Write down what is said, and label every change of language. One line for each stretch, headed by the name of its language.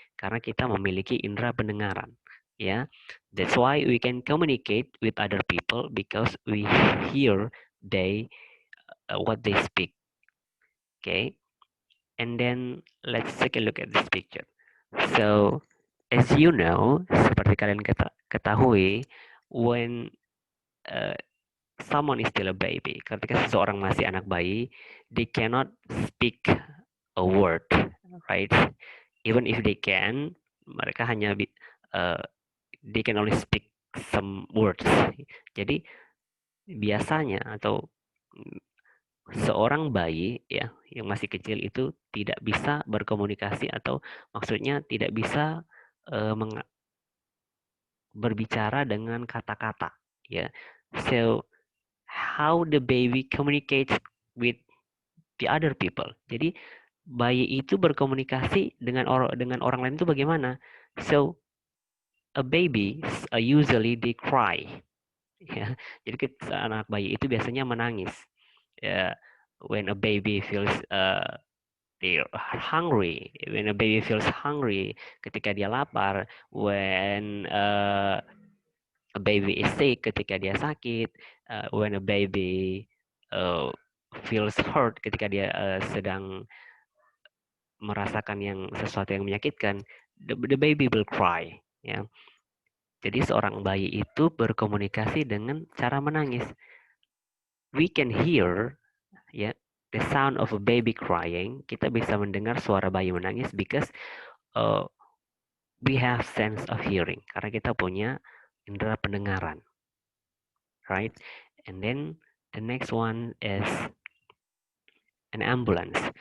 Indonesian: Karena kita memiliki indera pendengaran.
English: Ya, that's why we can communicate with other people because we hear what they speak. Okay, and then let's take a look at this picture. So as you know,
Indonesian: seperti kalian ketahui,
English: when uh, someone is still a baby,
Indonesian: ketika seseorang masih anak bayi,
English: they cannot speak a word, right? Even if they can,
Indonesian: mereka hanya
English: they can only speak some words.
Indonesian: Jadi biasanya atau seorang bayi ya yang masih kecil itu tidak bisa berkomunikasi atau maksudnya tidak bisa berbicara dengan kata-kata ya.
English: So how the baby communicates with the other people.
Indonesian: Jadi bayi itu berkomunikasi dengan orang lain itu bagaimana?
English: So a baby usually they cry ya.
Indonesian: Jadi anak bayi itu biasanya menangis.
English: When a baby feels they're hungry, when a baby feels hungry,
Indonesian: ketika dia lapar,
English: when a baby is sick,
Indonesian: ketika dia sakit,
English: when a baby feels hurt,
Indonesian: ketika dia sedang merasakan sesuatu yang menyakitkan,
English: the baby will cry. Ya.
Indonesian: Jadi seorang bayi itu berkomunikasi dengan cara menangis.
English: We can hear ya the sound of a baby crying.
Indonesian: Kita bisa mendengar suara bayi menangis
English: because we have sense of hearing.
Indonesian: Karena kita punya indera pendengaran, right?
English: And then the next one is an ambulance.